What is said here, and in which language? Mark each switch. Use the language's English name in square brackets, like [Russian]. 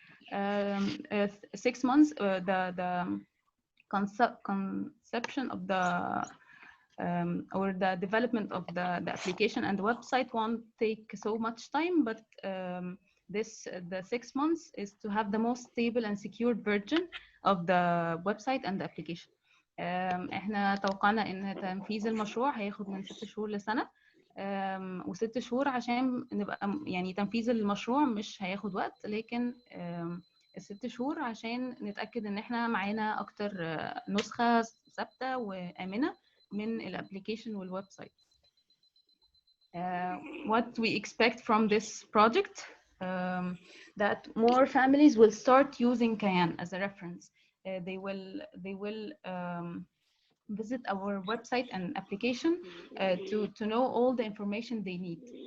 [English] 6 months, the conception of the or the development of the application and the website won't take so much time, but the 6 months is to have the most stable and secure version of the website and the application. [Arabic] احنا توقعنا ان تنفيذ المشروع هياخد من 6 شهور لسنة، و6 شهور عشان نبقى يعني تنفيذ المشروع مش هياخد وقت، لكن ال6 شهور عشان نتأكد ان احنا معانا اكتر نسخة ثابتة وآمنة من الابليكيشن والويب سايت. [English] What we expect from this project, that more families will start using Cayenne as a reference. They will visit our website and application to know all the information they need.